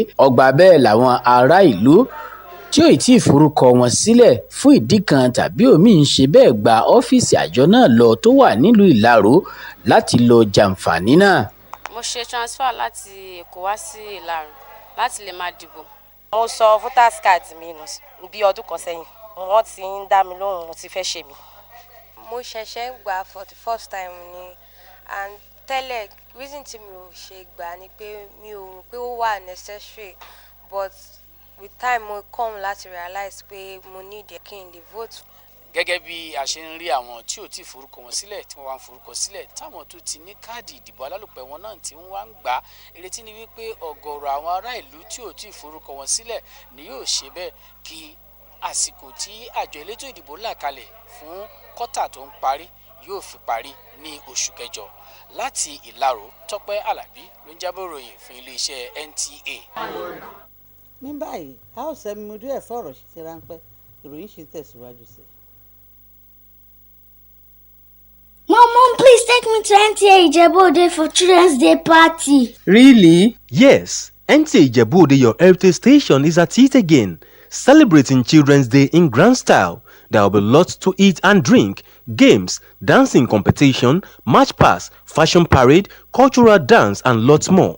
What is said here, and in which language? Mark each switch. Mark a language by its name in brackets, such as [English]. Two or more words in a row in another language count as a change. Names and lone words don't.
[Yoruba] ọgbà bẹ́ẹ̀ làwọn ará ìlú tí ò tí ì forúkọ wọn sílẹ̀ fún ìdí kan tàbí òmíì ń ṣe bẹ́ẹ̀ gba ọ́fíìsì àjọ náà lọ tó wà nílùú Ìlaró láti lọ jàǹfààní náà. mo ṣe [English] transfer láti [Yoruba] Èkó wá sí Ìlaró láti lè máa dìbò. mo sọ [English] voters card [Yoruba] mi nù bí ọdún kan sẹ́yìn wọ́n ti ń dá mi lóhùn mo ti fẹ́ ṣe mí. mo ṣẹ̀ṣẹ̀ gbà [English] for the first time [Yoruba] ni and tẹ́lẹ̀ [English] reason [Yoruba] tí mi ò ṣe gbà ni pé mi ò rò pé ó wà [English] necessary but with time mo come [Yoruba] láti realize pé mo need kí n lè vote. gẹ́gẹ́ bí a ṣe ń rí àwọn tí ò tí ì forúkọ wọn sílẹ̀ tí wọ́n wá ń forúkọ sílẹ̀ táwọn tó ti ní káàdì ìdìbò alálòpẹ́ wọn náà tí wọ́n wá ń gbà ìrètí ni wípé ọ̀gọ̀ọ̀rọ̀ àwọn ará ìlú tí ò tí ì forúkọ wọn sílẹ̀ ni yóò ṣe bẹ́ẹ̀ kí àsìkò tí àjọ elétò ìdìbò là kalẹ̀ fún kọ́tà tó ń parí yóò fi parí ní oṣù kẹjọ. láti Ìlaró Tọ́pẹ́ Àlàbí ló ń jábọ̀ ròyìn fún iléeṣẹ́ NTA. ní báyìí a ó sẹ́mi ojú ẹ̀ fọ̀rọ̀ sí ti ráńpẹ́ ìròyìn ṣì ń tẹ̀síwájú sí i. [English] me to NTA Ijebu for Children's Day party. Really? Yes. NTA Ijebu, your heritage station, is at it again, celebrating Children's Day in grand style. There will be lots to eat and drink, games, dancing competition, match pass, fashion parade, cultural dance, and lots more.